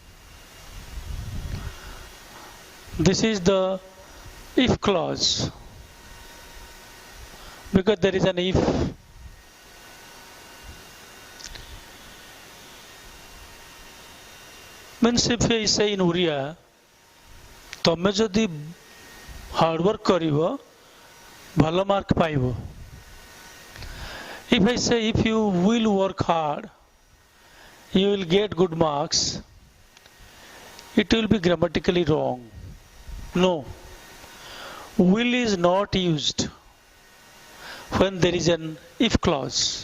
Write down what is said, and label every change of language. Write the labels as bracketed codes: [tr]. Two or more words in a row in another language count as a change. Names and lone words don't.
[en] This is the if clause, because there is an if. Means if I say in Oriya, [or] ତମେ ଯଦି ହାର୍ଡୱାର୍କ କରିବ ଭଲ ମାର୍କ ପାଇବ. [en] If I say if you will work hard, you will get good marks, it will be grammatically wrong. No, will is not used when there is an if clause.